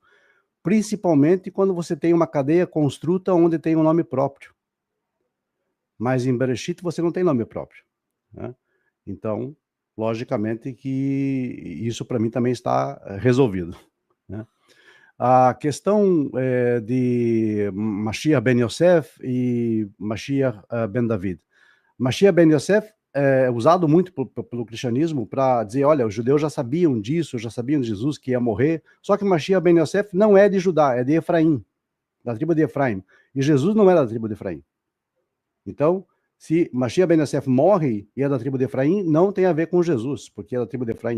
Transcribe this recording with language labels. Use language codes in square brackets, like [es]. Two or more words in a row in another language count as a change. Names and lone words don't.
[pt] Principalmente quando você tem uma cadeia construta onde tem um nome próprio. Mas em Bereshit você não tem nome próprio, né? Então, logicamente que isso para mim também está resolvido, né? A questão de Mashiach ben Yosef e Mashiach ben David. Mashiach ben Yosef é usado muito pelo cristianismo para dizer, olha, os judeus já sabiam disso, já sabiam de Jesus que ia morrer, só que Mashiach ben Yosef não é de Judá, é de Efraim, da tribo de Efraim. E Jesus não era da tribo de Efraim. Então, se Mashiach ben Yosef morre e é da tribo de Efraim, não tem a ver com Jesus, porque é da tribo de Efraim.